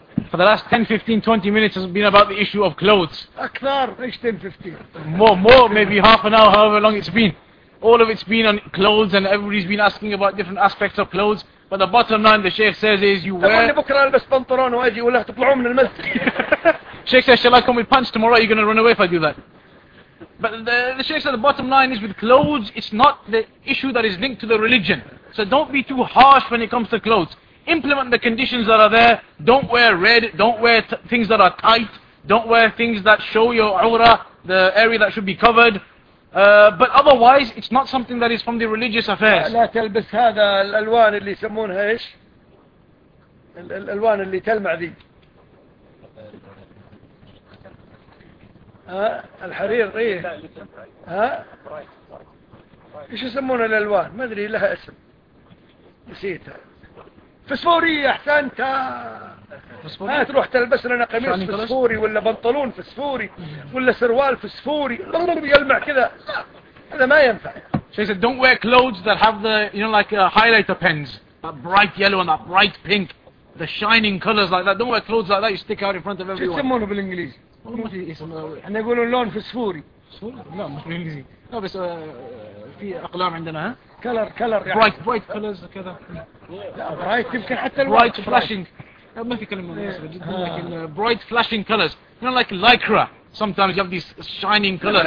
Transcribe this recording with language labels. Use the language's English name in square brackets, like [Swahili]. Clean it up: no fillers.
[English] for the last 10, 15, 20 minutes has been about the issue of clothes. [Arabic] أكثر إيش 10, 15 [English] more maybe half an hour however long it's been all of it's been on clothes and everybody's been asking about different aspects of clothes but the bottom line the Sheikh says is you wear [Arabic] بكرة ألبس بنطلون وأجي ولا تطلعون من المسجد [English] Sheikh says shall I come with pants tomorrow you're gonna run away if I do that. But the Sheikh said the bottom line is with clothes it's not the issue that is linked to the religion. So don't be too harsh when it comes to clothes. Implement the conditions that are there. Don't wear red. Don't wear things that are tight. Don't wear things that show your awra, the area that should be covered. But otherwise, it's not something that is from the religious affairs. [Arabic] لا تلبس هذا الألوان اللي يسمونها إيش؟ الألوان اللي تلمع ذي. الحرير إيه؟ إيش يسمون الألوان؟ ما أدري لها اسم. نسيتها فسفورية أحسنت ما تروح تلبس لنا قميص فسفوري ولا بنطلون فسفوري ولا سروال فسفوري يلمع كذا هذا ما ينفع [English] She said don't wear clothes that have the you know like highlighter pens that bright yellow and that bright pink the shining colors like that don't wear clothes like that you stick out in front of everyone [Arabic] شو يسمونه بالإنجليزي احنا يقولون لون فسفوري لا مش بالإنجليزي لا بس في أقلام عندنا ها [English] colour colour bright bright colours كذا [Arabic] لا برايت يمكن حتى [English] bright flashing [Arabic] ما في كلمه بس لكن [English] bright flashing colours you know like like a sometimes you have this shining colours